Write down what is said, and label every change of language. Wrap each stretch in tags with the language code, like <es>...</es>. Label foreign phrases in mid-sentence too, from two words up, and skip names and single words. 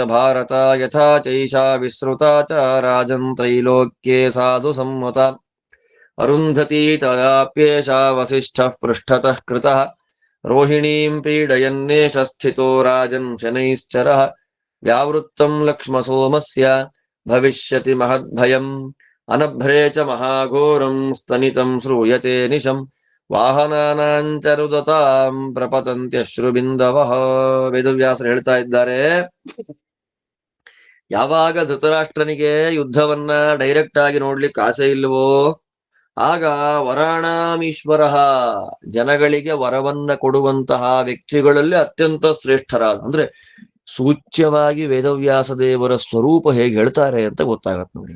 <sa>ಭಾರತ ಯಥಾ ಚೈಷಾ ವಿಸೃತಾ ಚ ರಾಜನ್ ತ್ರೈಲೋಕ್ಯೇ ಸಾಧು ಸಮ್ಮತ ಅರುಂಧತಿ ತದಾಪ್ಯೇಷಾ ವಸಿಷ್ಠಃ ಪೃಷ್ಠತಃ ಕೃತಃ ರೋಹಿಣೀಂ ಪೀಡಯನ್ನೇಷ ಸ್ಥಿತೋ ರಾಜನ್ ಶನೈಶ್ಚರಃ ವ್ಯಾವೃತ್ತಂ ಲಕ್ಷ್ಮ ಸೋಮಸ್ಯ ಭವಿಷ್ಯತಿ ಮಹದ್ಭಯಂ ಅನಭ್ರೇ ಚ ಮಹಾಘೋರಂ ಸ್ತನಿತಂ ಶ್ರೂಯತೆ ನಿಶಂ ವಾಹನಾನಾಂಚ ರುದತಾಂ ಪ್ರಪತಂತ್ಯಶ್ರುಬಿಂದವಃ.</sa> <kn>ವೇದವ್ಯಾಸರು ಹೇಳ್ತಾ ಇದ್ದಾರೆ, ಯಾವಾಗ ಧೃತರಾಷ್ಟ್ರನಿಗೆ ಯುದ್ಧವನ್ನ ಡೈರೆಕ್ಟ್ ಆಗಿ ನೋಡ್ಲಿಕ್ಕೆ ಆಸೆ ಇಲ್ವೋ ಆಗ ವರಾಣಾಮೀಶ್ವರ ಜನಗಳಿಗೆ ವರವನ್ನ ಕೊಡುವಂತಹ ವ್ಯಕ್ತಿಗಳಲ್ಲಿ ಅತ್ಯಂತ ಶ್ರೇಷ್ಠರಾದ, ಅಂದ್ರೆ ಸೂಚ್ಯವಾಗಿ ವೇದವ್ಯಾಸ ದೇವರ ಸ್ವರೂಪ ಹೇಗೆ ಹೇಳ್ತಾರೆ ಅಂತ ಗೊತ್ತಾಗತ್ತೆ ನೋಡಿ.</kn>